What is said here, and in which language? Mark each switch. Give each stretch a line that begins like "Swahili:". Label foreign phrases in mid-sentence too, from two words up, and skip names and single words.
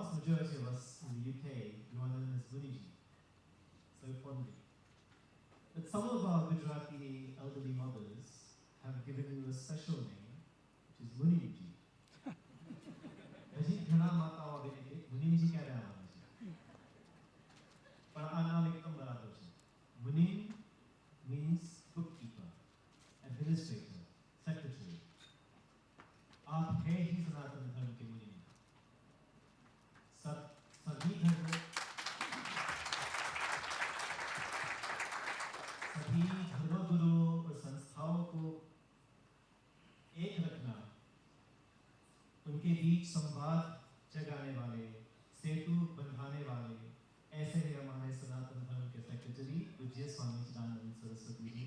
English: majority of us in the UK, you are known as Muniji, so fondly. But some of our Gujarati elderly mothers have given you a special name, which is Muniji.
Gujarati: હજી ઘણા માતાઓ આવે છે મુનિમજી ક્યારે આવવાના છે પણ આ નામ એકદમ બરાબર છે.
English: મુનિમ means bookkeeper, administrator, secretary.
Hindi: आप है ही सनातन धर्म के मुनि. सभी धर्मगुरु और संस्थाओं को एक रखना, उनके बीच संवाद जगाने वाले, सेतु बंधाने वाले, ऐसे ही हमारे सनातन धर्म के सेक्रेटरी पूज्य स्वामी चिदानंद सरस्वती जी.